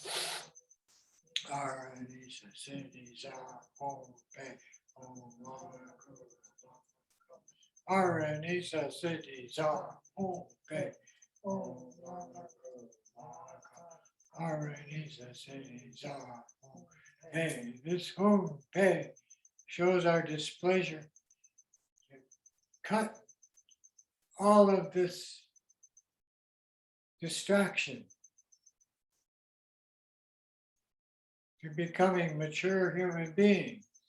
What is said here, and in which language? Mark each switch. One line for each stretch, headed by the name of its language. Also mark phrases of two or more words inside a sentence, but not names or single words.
English: Haranisa Siddhisa Om Pe Om Lama Guru Haranisa Siddhisa Om Pe Om Lama Guru Mahakala Haranisa Siddhisa Om Pe. This Om Pe shows our displeasure to cut all of this distraction to becoming mature human beings.